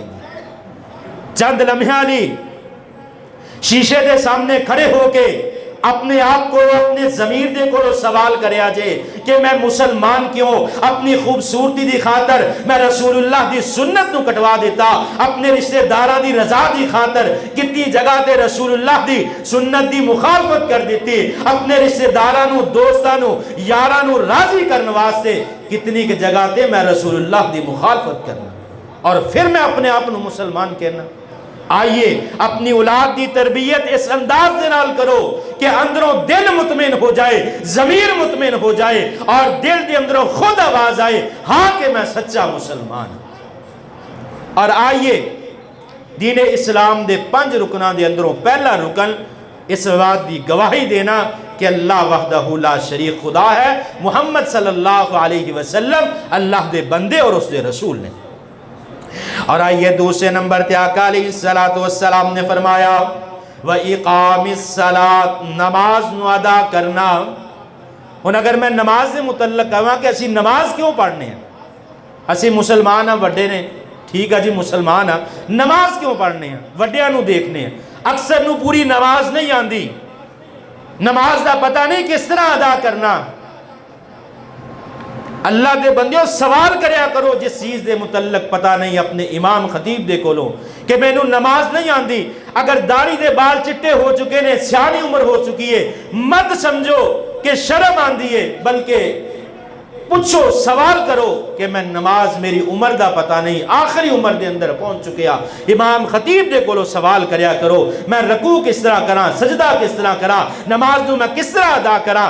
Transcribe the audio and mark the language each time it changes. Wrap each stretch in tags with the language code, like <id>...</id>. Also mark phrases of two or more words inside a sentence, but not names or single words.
<pa>چند لمحہ لی شیشے دے سامنے کھڑے ہو کے اپنے آپ کو اپنے ضمیر دے کو سوال کرے آجے کہ میں مسلمان کیوں؟ اپنی خوبصورتی دی خاطر میں رسول اللہ دی سنت نو کٹوا دیتا، اپنے رشتہ دارہ دی رضا دی خاطر کتنی جگہ تے رسول اللہ دی سنت دی مخالفت کر دیتی، اپنے رشتہ دارہ نو دوستہ نو یارہ نو راضی کرنے واسطے کتنی کے جگہ تے میں رسول اللہ دی مخالفت کرنا، اور پھر میں اپنے آپ نو مسلمان کہنا۔ آئیے اپنی اولاد دی تربیت اس انداز دے نال کرو کہ اندروں دل مطمئن ہو جائے، ضمیر مطمئن ہو جائے، اور دل دے اندروں خود آواز آئے</pa> <ur>ہاں کہ میں سچا مسلمان ہوں۔</ur> <pa>اور آئیے دین اسلام دے 5 رکناں دے اندروں پہلا رکن اس بات دی گواہی دینا کہ اللہ</pa> <ar>وحدہ لا شریک</ar> <pa>خدا ہے، محمد</pa> <ar>صلی اللہ علیہ وسلم</ar> <pa>اللہ دے بندے اور اس دے رسول نے۔ اور آئیے دوسرے نمبر تے آقا</pa> <ar>علیہ السلام</ar> <pa>نے فرمایا</pa> <ar>وَإِقَامِ الصَّلَاةِ،</ar> <pa>نماز نو ادا کرنا۔ اور اگر میں نماز سے متعلق کہاں کہ اسی نماز کیوں پڑھنے ہیں، اسی مسلمان ہیں وڈے نے، ٹھیک ہے جی مسلمان ہیں، نماز کیوں پڑھنے ہیں، وڈیاں نو دیکھنے ہیں، اکثر نو پوری نماز نہیں آندی، نماز دا پتہ نہیں کس طرح ادا کرنا۔ اللہ دے بندیوں سوال کریا کرو جس چیز دے متعلق پتہ نہیں اپنے امام خطیب دے کولوں کہ میں نو نماز نہیں آندی۔ اگر داڑھی دے بال چٹے ہو چکے نے، سیانی عمر ہو چکی ہے، مت سمجھو کہ شرم آندی ہے، بلکہ پوچھو سوال کرو کہ میں نماز میری عمر دا پتہ نہیں، آخری عمر دے اندر پہنچ چکیا، امام خطیب دے کولو سوال کریا کرو میں رکوع کس طرح کراں، سجدہ کس طرح کراں، نماز نو میں کس طرح ادا کراں۔</pa>